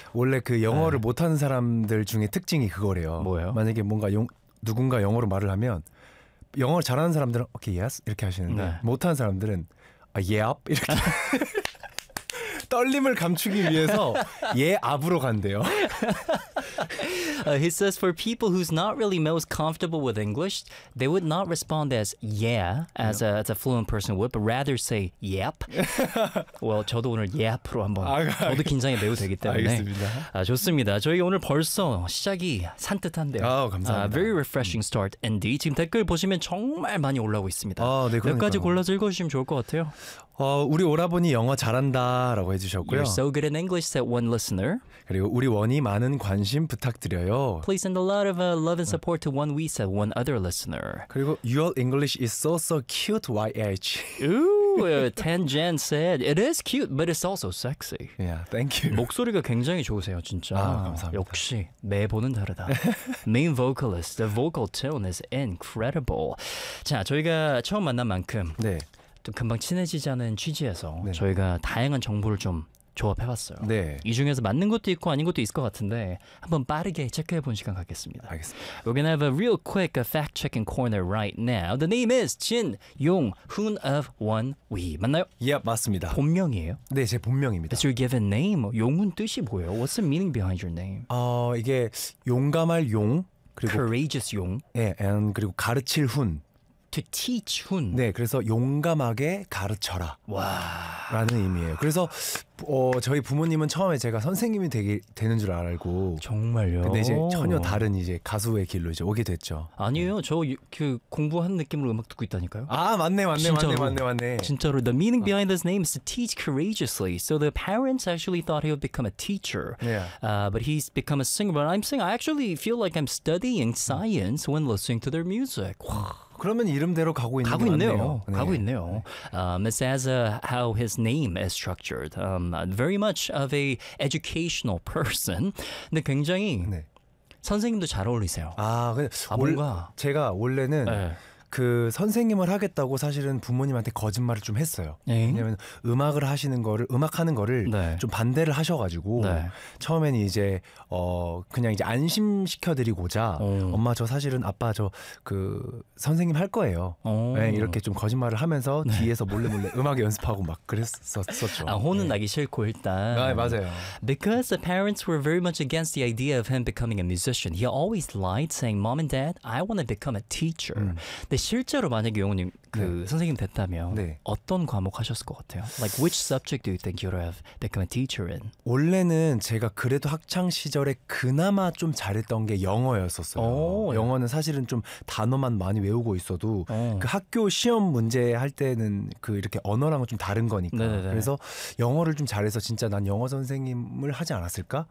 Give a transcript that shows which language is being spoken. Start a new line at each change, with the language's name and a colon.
Korean: 원래 그 영어를 못하는 사람들 중에 특징이 그거래요. 뭐예요? 만약에 뭔가 누군가 영어로 말을 하면 영어를 잘하는 사람들은 오케이, okay, yes 이렇게 하시는데 네. 못하는 사람들은 아, yep 이렇게 떨림을 감추기 위해서 예 앞으로 간대요.
English: He says for people who's not really most comfortable with English, they would not respond as yeah as yep. as a fluent person would, but rather say yep.
Korean: Well, 저도 오늘 yep로 한번 저도 긴장이 매우 되기 때문에 알겠습니다. 아, 좋습니다. 저희 오늘 벌써 시작이 산뜻한데요. 아, 감사합니다.
English: Very refreshing start indeed.
Korean: 지금 댓글 보시면 정말 많이 올라오고 있습니다. 아, 네, 몇 가지 골라서 읽어주시면 좋을 것 같아요. 우리 오라버니 영어 잘한다라고 해주셨고요.
English: You're so good in English, said one listener.
Korean: 그리고 우리 원이 많은 관심 부탁드려요.
English: Please send a lot of love and support to one we, said one other listener. 그리고 Your English is so so cute, YH. Ooh, Tanjan said, It is cute, but it's also sexy. Yeah, thank you.
Korean: 목소리가 굉장히 좋으세요, 진짜. 아, 감사합니다.
English: 역시 매번은 다르다. Main vocalist, the vocal tone is incredible.
Korean: 자, 저희가 처음 만난 만큼 네. 또 금방 친해지자는 취지에서 네. 저희가 다양한 정보를 좀 조합해봤어요. 네. 이 중에서 맞는 것도 있고 아닌 것도 있을 것 같은데 한번 빠르게 체크해본 시간 갖겠습니다. 알겠습니다.
English: We're gonna have a real quick fact-checking corner right now. The name is 진용훈 of 원위. 맞나요?
Korean: 예, yeah, 맞습니다. 본명이에요? 네, 제 본명입니다.
English: That's your given name. 용훈 뜻이 뭐예요? What's the meaning behind your name?
Korean: 이게 용감할 용, 그리고
English: courageous 용.
Korean: 네, and 그리고 가르칠 훈.
English: To teach 훈.
Korean: 네, 그래서 용감하게 가르쳐라. 와. 라는 의미예요. 그래서 저희 부모님은 처음에 제가 선생님이 되는 줄 알고. 정말요? 근데 이제 전혀 다른 이제 가수의 길로 이제 오게 됐죠. 아니에요. 네. 저 그 공부한 느낌으로 음악 듣고 있다니까요. 아, 맞네. 맞네. 진짜로. 맞네. 진짜로.
English: The meaning behind this name is to teach courageously. So the parents actually thought he would become a teacher. Yeah. But he's become a singer. But I'm saying I actually feel like I'm studying science when listening to their music.
Korean: 그러면 이름대로 가고 있는 거
English: 있네요. 네. 가고 있네요. It's as how his name is structured. Very much of a educational person. 근데 굉장히 네.
Korean: 선생님도 잘 어울리세요. 아, 근데 뭔가 제가 원래는 네. 그 선생님을 하겠다고 사실은 부모님한테 거짓말을 좀 했어요. 에이? 왜냐면 음악을 하시는 거를 음악하는 거를 네. 좀 반대를 하셔가지고 네. 처음에는 이제 그냥 이제 안심시켜드리고자 엄마 저 사실은 아빠 저 그 선생님 할 거예요. 네, 이렇게 좀 거짓말을 하면서 네. 뒤에서 몰래 음악 연습하고 막 그랬었죠. 아, 혼은 네. 나기 싫고 일단. 아, 맞아요.
English: Because the parents were very much against the idea of him becoming a musician. He always lied saying, "Mom and Dad, I want to become a teacher."
Korean: 근데 실제로 만약에 용훈님 그 네. 선생님 됐다면 네. 어떤 과목 하셨을 것 같아요?
English: Like which subject do you think you would have become a teacher in?
Korean: 원래는 제가 그래도 학창 시절에 그나마 좀 잘했던 게 영어였었어요. 오, 영어는 네. 사실은 좀 단어만 많이 외우고 있어도 그 학교 시험 문제 할 때는 그 이렇게 언어랑은 좀 다른 거니까 네네네. 그래서 영어를 좀 잘해서 진짜 난 영어 선생님을 하지 않았을까?